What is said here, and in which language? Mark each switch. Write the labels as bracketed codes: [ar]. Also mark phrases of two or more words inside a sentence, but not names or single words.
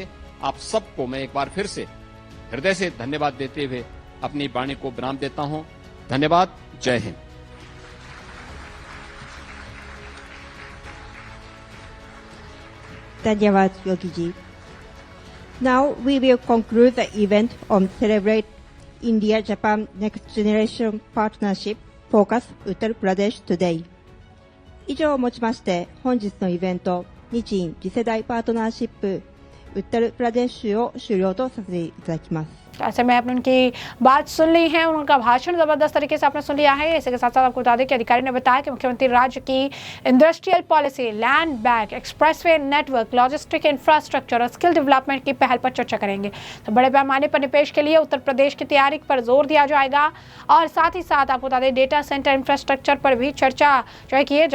[hi] आप सबको मैं एक बार फिर से हृदय से धन्यवाद देते हुए अपनी वाणी को विराम देता हूं। धन्यवाद। जय हिंद। धन्यवाद योगी जी। [en] Now we will conclude the event on Celebrate India-Japan Next Generation Partnership Focus Uttar Pradesh Today。 [ja] 以上をもちまして本日のイベント日印次世代パートナーシップウッタルプラデーシュを終了とさせていただきます。 [hi] ऐसे में आपने उनकी बात सुन ली है, उनका भाषण जबरदस्त तरीके से आपने सुन लिया है। इसी के साथ साथ आपको बता दें कि अधिकारी ने बताया कि मुख्यमंत्री राज्य की [en] industrial policy, land bank, expressway network, logistic infrastructure [hi] और [en] skill development [hi] की पहल पर चर्चा करेंगे। तो बड़े पैमाने पर निवेश के लिए उत्तर प्रदेश की तैयारी पर जोर दिया जाएगा और साथ ही साथ आपको बता दें [en] data center infrastructure [hi] पर भी चर्चा जो है की है।